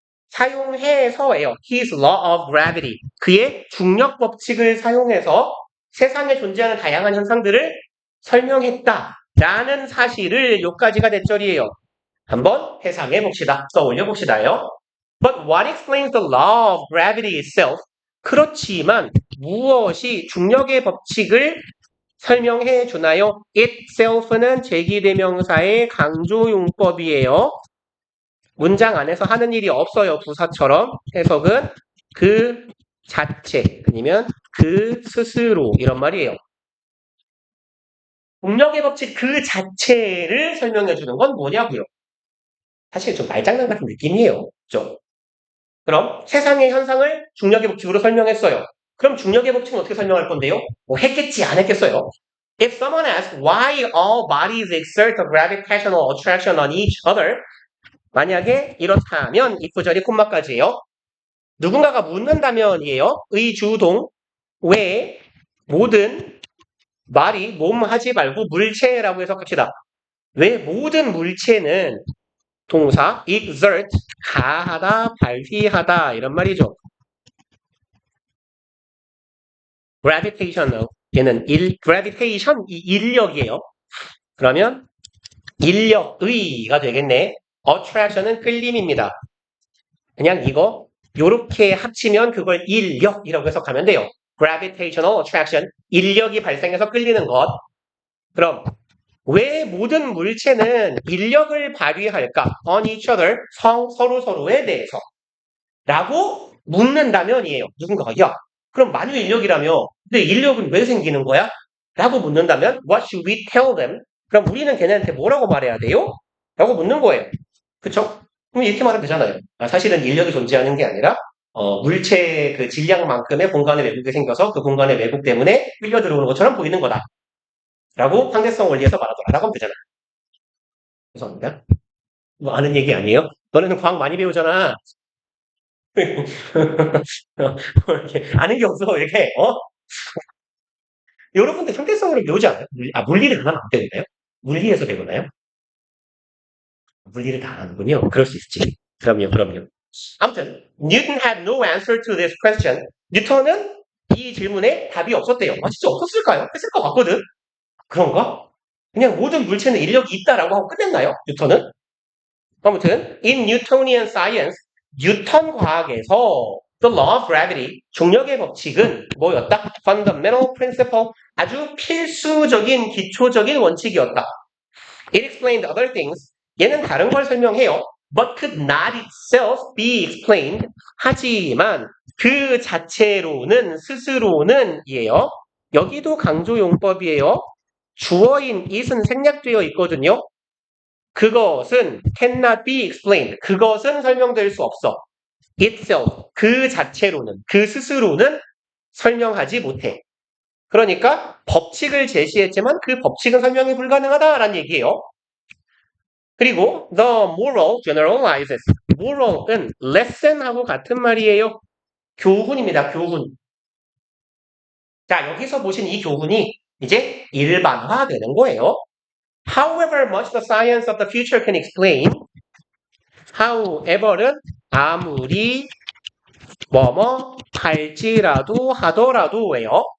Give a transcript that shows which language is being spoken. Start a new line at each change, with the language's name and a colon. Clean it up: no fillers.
Korean: 사용해서예요.
English: His law of gravity.
Korean: 그의 중력 법칙을 사용해서 세상에 존재하는 다양한 현상들을 설명했다. 라는 사실을 요까지가 대절이에요. 한번 해상해 봅시다. 떠올려 봅시다요.
English: But what explains the law of gravity itself?
Korean: 그렇지만 무엇이 중력의 법칙을 설명해 주나요? itself는 제기대명사의 강조용법이에요. 문장 안에서 하는 일이 없어요. 부사처럼. 해석은 그 자체 아니면 그 스스로 이런 말이에요. 중력의 법칙 그 자체를 설명해 주는 건 뭐냐고요. 사실 좀 말장난 같은 느낌이에요. 그죠? 그럼 세상의 현상을 중력의 법칙으로 설명했어요. 그럼 중력의 법칙은 어떻게 설명할 건데요? 뭐 했겠지 안 했겠어요?
English: If someone asks why all bodies exert a gravitational attraction on each other,
Korean: 만약에 이렇다면 이 구절이 콤마까지예요. 누군가가 묻는다면이에요. 의주동 왜 모든 말이 몸 하지 말고 물체라고 해석합시다. 왜 모든 물체는 동사 exert 가하다 발휘하다 이런 말이죠. gravitational 얘는 gravitation 이 인력이에요. 그러면 인력의가 되겠네. attraction은 끌림입니다. 그냥 이거 요렇게 합치면 그걸 인력이라고 해석하면 돼요.
English: gravitational attraction
Korean: 인력이 발생해서 끌리는 것. 그럼 왜 모든 물체는 인력을 발휘할까?
English: on each other
Korean: 서로에 대해서 라고 묻는다면이에요. 누군가가 야 그럼 만유 인력이라며 근데 인력은 왜 생기는 거야? 라고 묻는다면
English: what should we tell them?
Korean: 그럼 우리는 걔네한테 뭐라고 말해야 돼요? 라고 묻는 거예요. 그쵸? 그럼 이렇게 말하면 되잖아요. 사실은 인력이 존재하는 게 아니라 물체 그 질량만큼의 공간의 왜곡이 생겨서 그 공간의 왜곡 때문에 끌려 들어오는 것처럼 보이는 거다. 라고 상대성 원리에서 말하더라. 라고 하면 되잖아. 죄송합니다. 뭐 아는 얘기 아니에요? 너네는 과학 많이 배우잖아. 뭐 이렇게 아는 게 없어 이렇게 여러분들 상대성으로 배우지 않아요? 물리를 그만 안 배우나요? 물리에서 배우나요? 물리를 다 안 하는군요. 그럴 수 있지. 그럼요. 아무튼
English: Newton had no answer to this question.
Korean: 뉴턴은 이 질문에 답이 없었대요. 진짜 없었을까요? 했을 것 같거든. 그런가? 그냥 모든 물체는 인력이 있다라고 하고 끝냈나요? 뉴턴은? 아무튼
English: in Newtonian science
Korean: 뉴턴 과학에서
English: the law of gravity
Korean: 중력의 법칙은 뭐였다?
English: fundamental principle
Korean: 아주 필수적인 기초적인 원칙이었다.
English: It explained other things.
Korean: 얘는 다른 걸 설명해요.
English: But could not itself be explained.
Korean: 하지만 그 자체로는 스스로는 이에요. 여기도 강조용법이에요. 주어인 it은 생략되어 있거든요. 그것은
English: cannot be explained.
Korean: 그것은 설명될 수 없어. itself, 그 자체로는, 그 스스로는 설명하지 못해. 그러니까 법칙을 제시했지만 그 법칙은 설명이 불가능하다라는 얘기예요.
English: 그리고 the moral generalizes.
Korean: moral은 lesson하고 같은 말이에요. 교훈입니다. 교훈. 자, 여기서 보신 이 교훈이 이제 일반화되는 거예요.
English: However much the science of the future can explain.
Korean: however은 아무리 뭐뭐 할지라도 하더라도예요.